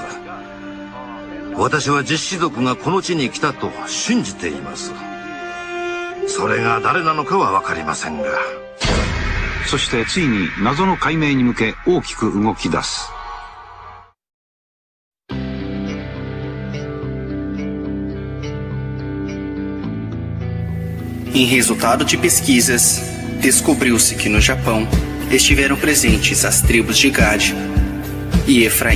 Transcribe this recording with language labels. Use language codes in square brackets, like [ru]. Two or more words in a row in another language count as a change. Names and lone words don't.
[ja] 私は実氏族がこの地に来たと信じています。それが誰なのかは分かりませんが。そしてついに謎の解明に向け大きく動き出す。 [pt] Em resultado de pesquisas, descobriu-se que no Japão estiveram presentes as tribos de Gad e Efraim.